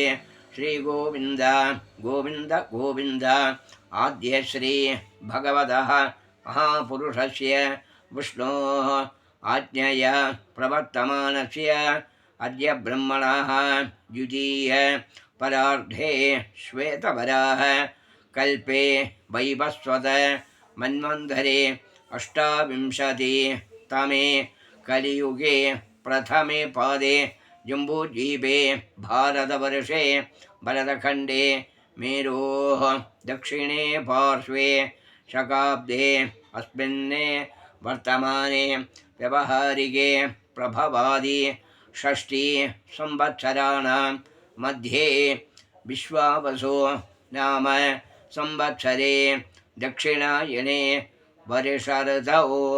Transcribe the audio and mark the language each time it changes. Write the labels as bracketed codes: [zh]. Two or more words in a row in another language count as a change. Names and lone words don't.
[sa] श्रीगोविन्द गोविन्द गोविन्द आद्य श्री भगवतः महापुरुषस्य विष्णोः आज्ञया प्रवर्तमानस्य अद्य ब्रह्मणः द्वितीय परार्धे श्वेतवराह कल्पे वैवस्वत मन्वन्तरे अष्टाविंशति तमे कलियुगे प्रथमे पादे जम्बूद्वीपे भारतवर्षे भरतखण्डे मेरोः दक्षिणे पार्श्वे शकाब्दे अस्मिन् वर्तमाने व्यवहारिके प्रभवादि षष्ठी संवत्सराणां मध्ये विश्वावसु नाम संवत्सरे दक्षिणायने वर्षऋतौ